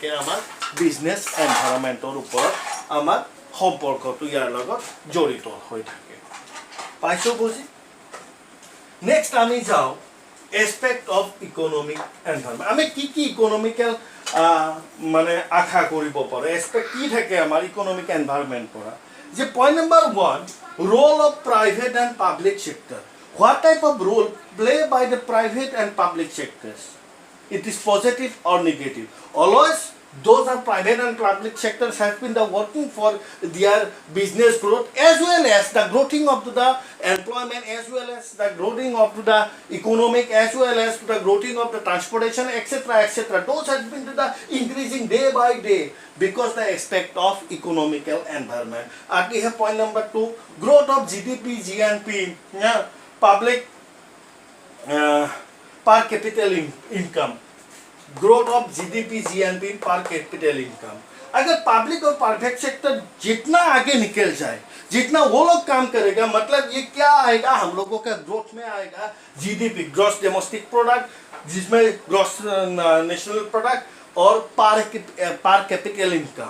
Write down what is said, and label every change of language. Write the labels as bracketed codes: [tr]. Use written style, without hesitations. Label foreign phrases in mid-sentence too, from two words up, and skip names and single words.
[as] আমাৰ [en] business environmentৰ [as] ওপৰত আমাৰ সম্পৰ্কটো ইয়াৰ লগত জড়িত হৈ থাকে। পাইছো বুঝি? নেক্সট আমি যাওঁ [en] aspect of economic environment. [as] আমি কি কি ইকনমিকেল মানে আশা কৰিব পাৰোঁ? এসপেক্ট কি থাকে আমাৰ [en] economic environment [as] পৰা? যে পইণ্ট নম্বৰ 1, [en] role of private and public sector. What type of role play by the private and public sectors? It is positive or negative? Always those are private and public sectors have been the working for their business growth, as well as the growing of the employment, as well as the growing of the economic, as well as the growing of the transportation, etc., etc. Those have been the increasing day by day because the aspect of economical environment. And we have point number 2, growth of GDP, GNP, yeah, public per capita income. growth of GDP, GNP per capital income. [hi] अगर पब्लिक और [en] private sector [hi] जितना आगे निकल जाए, जितना वो लोग काम करेगा, मतलब ये क्या आएगा? हम लोगों का ग्रोथ में आएगा GDP, [en] gross domestic product, [hi] जिसमें [en] gross national product [hi] और [en] per capital income.